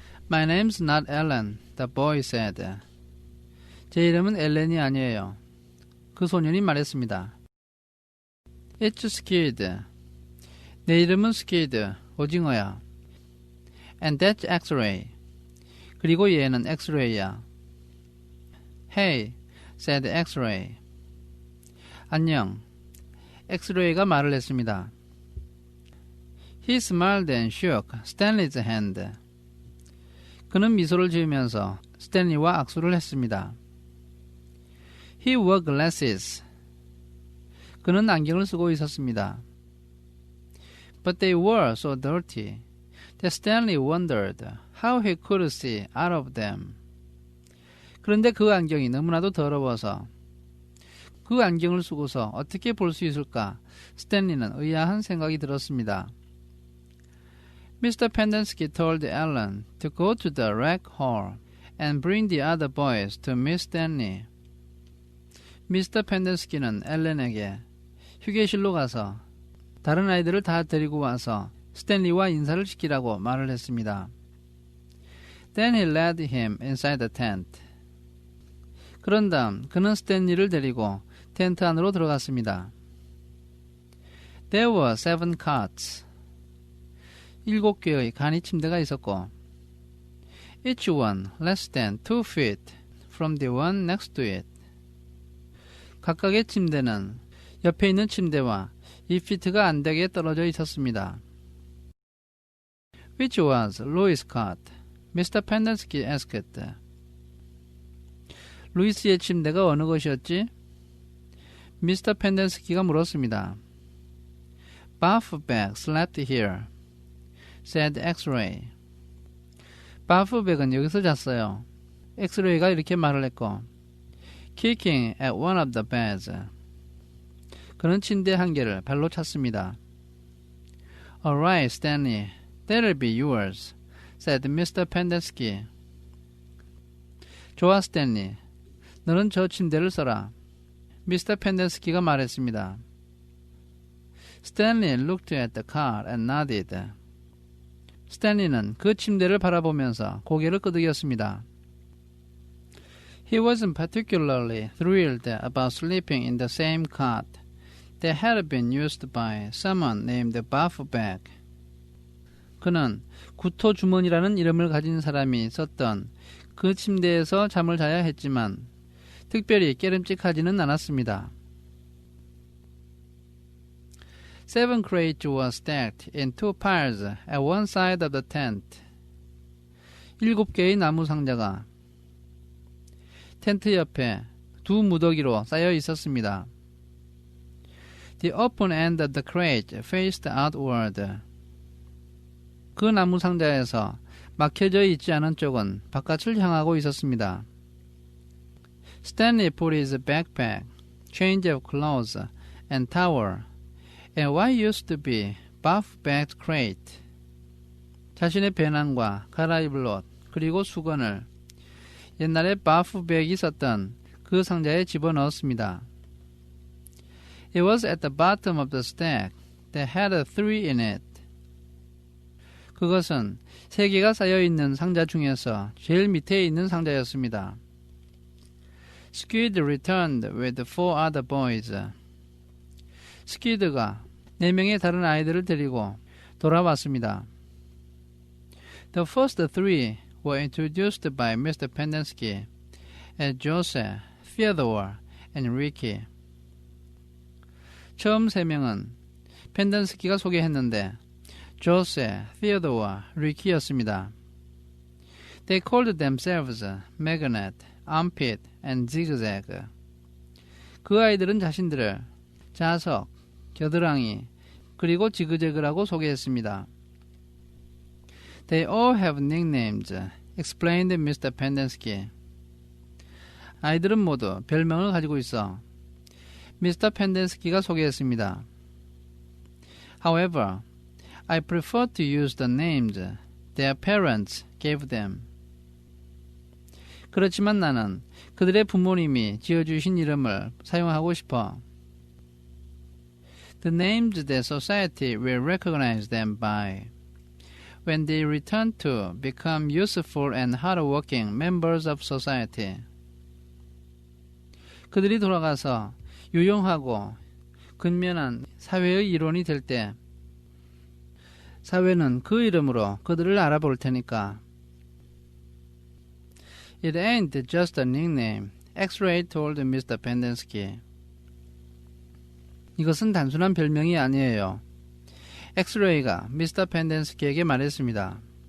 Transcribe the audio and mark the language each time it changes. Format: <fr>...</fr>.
<en>My name's not Ellen, the boy said.</en> <ko>제 이름은 엘렌이 아니에요. 그 소년이 말했습니다.</ko> <en>It's Skid.</en> <ko>내 이름은 Skid, 오징어야.</ko> <en>And that's X-ray.</en> <ko>그리고 얘는 X-ray야.</ko> <en>Hey, said X-ray.</en> <ko>안녕. X-ray가 말을 했습니다.</ko> <en>He smiled and shook Stanley's hand.</en> <ko>그는 미소를 지으면서 스탠리와 악수를 했습니다.</ko> <en>He wore glasses.</en> <ko>그는 안경을 쓰고 있었습니다.</ko> <en>But they were so dirty that Stanley wondered how he could see out of them.</en> <ko>그런데 그 안경이 너무나도 더러워서 그 안경을 쓰고서 어떻게 볼 수 있을까? 스탠리는 의아한 생각이 들었습니다.</ko> <en>Mr. Pendenski told Ellen to go to the rec hall and bring the other boys to Miss Stanley.</en> <ko>미스터 펜덴스키는 엘렌에게 휴게실로 가서 다른 아이들을 다 데리고 와서 스탠리와 인사를 시키라고 말을 했습니다.</ko> <en>Then he led him inside the tent.</en> <ko>그런 다음 그는 스탠리를 데리고 텐트 안으로 들어갔습니다.</ko> <en>There were 7 cots.</en> <ko>7개의 간이 침대가 있었고</ko> <en>each one less than 2 feet from the one next to it.</en> <ko>각각의 침대는 옆에 있는 침대와 2피트가 안 되게 떨어져 있었습니다.</ko> <en>Which was Louis' cot? Mr. Pendenski asked.</en> <ko>루이스의 침대가 어느 것이었지? 미스터 펜덴스키가 물었습니다.</ko> <en>Buffback slept here, said X-ray.</en> <ko>바프백은 여기서 잤어요. 엑스레이가 이렇게 말을 했고</ko> <en>Kicking at one of the beds.</en> <ko>그는 침대 한 개를 발로 찼습니다.</ko> <en>Alright, Stanley. That'll be yours, said Mr. Pendenski.</en> <ko>좋아, 스탠리. 너는 저 침대를 써라. 미스터 펜덴스키가 말했습니다.</ko> <en>Stanley looked at the cot and nodded.</en> <ko>스탠리는 그 침대를 바라보면서 고개를 끄덕였습니다.</ko> <en>He wasn't particularly thrilled about sleeping in the same cot that had been used by someone named Buffback.</en> <ko>그는 구토 주머니라는 이름을 가진 사람이 썼던 그 침대에서 잠을 자야 했지만 특별히 깨름직하지는 않았습니다.</ko> <en>7 crates were stacked in 2 piles at one side of the tent.</en> <ko>7개의 나무 상자가 텐트 옆에 2 무더기로 쌓여 있었습니다.</ko> <en>The open end of the crate faced outward.</en> <ko>그 나무 상자에서 막혀져 있지 않은 쪽은 바깥을 향하고 있었습니다.</ko> <en>Stanley put his backpack, change of clothes, and towel, and what used to be Buffback's crate.</en> <ko>자신의 배낭과 갈아입을 옷, 그리고 수건을 옛날에 바프백이 썼던 그 상자에 집어넣었습니다.</ko> <en>It was at the bottom of the stack that had 3 in it.</en> <ko>그것은 3개가 쌓여있는 상자 중에서 제일 밑에 있는 상자였습니다.</ko> <en>Skid returned with 4 other boys.</en> <ko>스키드가 4명의 다른 아이들을 데리고 돌아왔습니다.</ko> <en>The first 3 were introduced by Mr. Pendenski as Joseph, Theodore, and Ricky.</en> <ko>처음 3명은 펜덴스키가 소개했는데 조세, Theodore, Ricky였습니다.</ko> <en>They called themselves Magnet, Armpit, and Zigzag.</en> <ko>그 아이들은 자신들을 자석, 겨드랑이, 그리고 지그재그라고 소개했습니다.</ko> <en>They all have nicknames, explained Mr. Pendenski.</en> <ko>아이들은 모두 별명을 가지고 있어 미스터 펜덴스키가 소개했습니다.</ko> <en>However, I prefer to use the names their parents gave them.</en> <ko>그렇지만 나는 그들의 부모님이 지어주신 이름을 사용하고 싶어.</ko> <en>The names that society will recognize them by. when they return to become useful and hardworking members of society.</en> <ko>그들이 돌아가서 유용하고 근면한 사회의 일원이 될 때 사회는 그 이름으로 그들을 알아볼 테니까.</ko> <en>It ain't just a nickname, X-Ray told Mr. Pendenski.</en> <ko>이것은 단순한 별명이 아니에요. 엑스레이가 미스터 펜덴스키에게 말했습니다.</ko>